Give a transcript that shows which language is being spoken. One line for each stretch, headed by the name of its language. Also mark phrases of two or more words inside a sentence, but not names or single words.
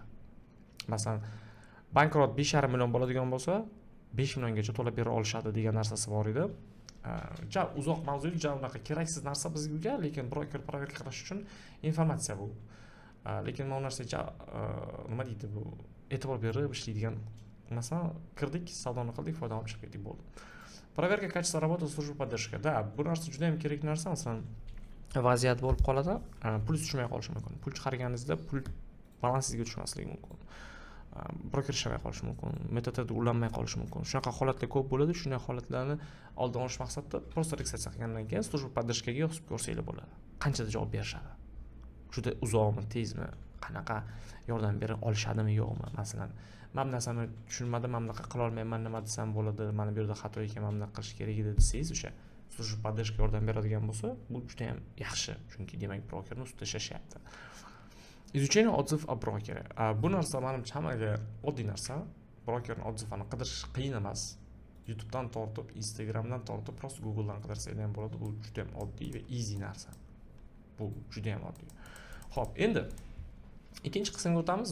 Uzbek: Masalan, bankrot 5,5 million bo'ladigan bo'lsa, 5 milliongacha to'lab bera olishadi degan narsasi bor edi. Ja uzoq mavzu, ja unaqa keraksiz narsa bizga, lekin broker proverka qilish uchun informatsiya bu. Lekin mana bu narsaga nima deydi, bu e'tibor berib ishlaydigan. Masalan, kirdik, savdoni qildik, foyda olib chiqib ketdik, bo'ldi.
Russian: Проверка качества работы службы поддержки. Да,
Uzbek: bu narsa juda ham kerak narsa. Masalan, vaziyat bo'lib qoladi, pul tushmay qolishi mumkin. Pul chiqarganingizda pul balansingizga tushmasligi mumkin. broker ishlamay qolishi mumkin, MetaTrader ulanmay qolishi mumkin. Shunaqa holatlar ko'p bo'ladi. Shunday holatlarni oldin olish maqsadida просто registratsiya qilgandan keyin
Russian: служба поддержкаga
Uzbek: yozib ko'rsanglar bo'ladi. Qanchada javob berishadi. Juda uzoqmi, tezmi, qanaqa yordam bera olishadimi, yo'qmi? Masalan, men bu narsani tushunmadim, men bunaqa qila olmayman, nima desam bo'ladi, mana bu yerda xato ekan, men bunaqa qilish kerak edi desangiz, o'sha
Russian: служба поддержка
Uzbek: yordam beradigan bo'lsa, bu juda ham yaxshi, chunki demak brokerning ustida ishlashyapti.
Russian: Изучение отзыв о брокере.
Uzbek: Bu narsa menimcha hammaga oddiy narsa. Brokerning odzivini qidirish qiyin emas. YouTubedan tortib, Instagramdan tortib, просто Googledan qidirsanglar ham bo'ladi. Bu juda ham oddiy va easy narsa. Bu juda ham oddiy. Xo'p, endi ikkinchi qismga o'tamiz.